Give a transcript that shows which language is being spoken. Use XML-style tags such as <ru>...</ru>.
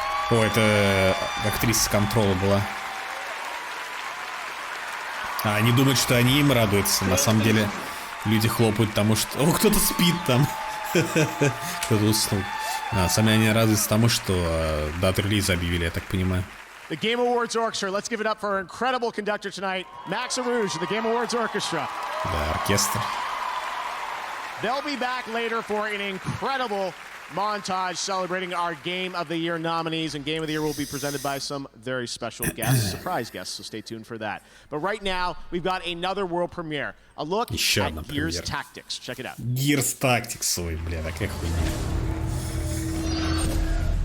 <ru>О, это актриса Контрола была. А они думают, что они им радуются. На самом деле люди хлопают, потому что... О, кто-то спит там. Кто-то уснул. Сами они радуются тому, что дату релиза объявили, я так понимаю.</ru> <en>The Game Awards Orchestra. Let's give it up for our incredible conductor tonight, Max Arouge, the Game Awards Orchestra.</en> <ru>Да, оркестр.</ru> <en>They'll be back later for an incredible montage celebrating our Game of the Year nominees, and Game of the Year will be presented by some very special guests, surprise guests, so stay tuned for that. But right now, we've got another world premiere, a look at Gears Tactics. Check it out.</en> <ru>Gears Tactics, ой, бля, такая хуйня.</ru>